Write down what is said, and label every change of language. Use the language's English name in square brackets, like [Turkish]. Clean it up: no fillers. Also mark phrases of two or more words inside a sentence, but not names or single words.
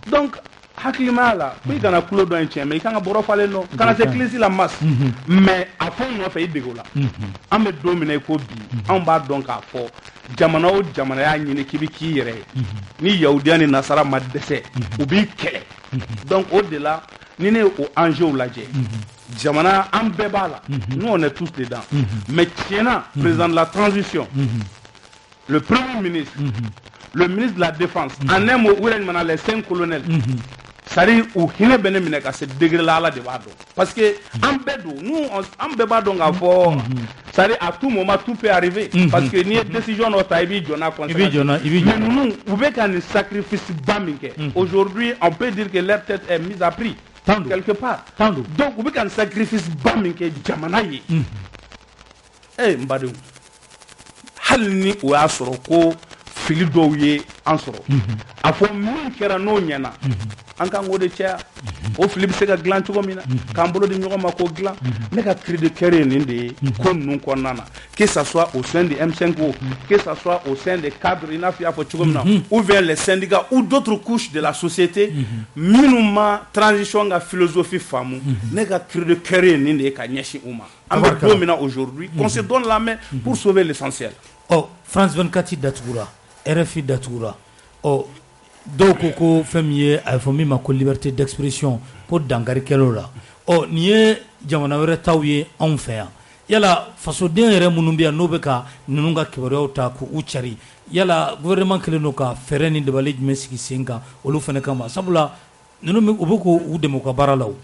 [Bambara] donc hakilimaya la ko i kana tulo dɔn in tiɲɛ mais i kan ka bɔrɔ falen dɔn kana se kilisi la masse mais a fɛn nɔfɛ i dege o la an bɛ don min na i ko bi anw b'a dɔn k'a fɔ jamana o jamana y'a ɲini k'i bɛ k'i yɛrɛ ye ni yahudiya ni nasara ma dɛsɛ u b'i kɛlɛ donc o de la ni ne ye o enjeu lajɛ jamana an bɛɛ b'a la [French] nous on est tous dedans mais [Bambara] tiɲɛna [French] président de la transition le premier ministre le ministre de la défense en un mot [Bambara] u yɛrɛ ɲuman [French] les 5 colonels c'est-à-dire [Bambara] u hinɛ bɛ ne minɛ ka se degré la ala de b'a dɔn [French] parce que [Bambara] an bɛɛ don nous an bɛɛ b'a dɔn k'a fɔ [French] c'est-à-dire à tout moment tout peut arriver parce que [Bambara] n'i ye décision dɔ ta i b'i jɔ n'a [French] conséquence mais [Bambara] ninnu u bɛ ka nin sacrifice ba min kɛ [French] aujourd'hui on peut dire que leur tête est mise à prix quelque part donc [Bambara] u bɛ ka nin sacrifice ba min kɛ jamana ye n badenw hali ni o y'a sɔrɔ ko fili dɔw ye an sɔrɔ a fɔ min kɛra n'o ɲɛna an kan k'o de caya o fili bɛ se ka dilan cogo min na k'an bolo di ɲɔgɔn ma k'o dilan ne ka [French] cri de cœur [Bambara] ye nin de ye ko ninnu kɔnɔna na [French] que ça soit au sein de M5 [Bambara] o [French] que ça soit au sein des cadres [Bambara] i n'a fɔ i y'a fɔ cogo min na [French] ou bien les syndicats ou d'autres couches de la société [Bambara] minnu ma transition ka philosophie faamu ne ka [French] cri de cœur [Bambara] ye nin de ye ka ɲɛsin u ma an bɛ don min na [French] aujourd'hui qu'on se donne la main pour sauver l'essentiel. [Bambara] France 24 datugura RFI datugura dɔw ko fɛn min ye a fɔ min ma ko [French] liberté d'expression [Bambara] ko dangarikɛlaw la nin ye jamana wɛrɛ taw ye anw fɛ yan yala fasoden yɛrɛ minnu bɛ yan n'o bɛ ka ninnu ka kibaruyaw ta k'u cari yala gouvernement kelen don ka fɛɛrɛ ni dabali jumɛn sigi sen kan olu fana kama sabula ninnu u bɛ k'u dɛmɛ u ka baara la o.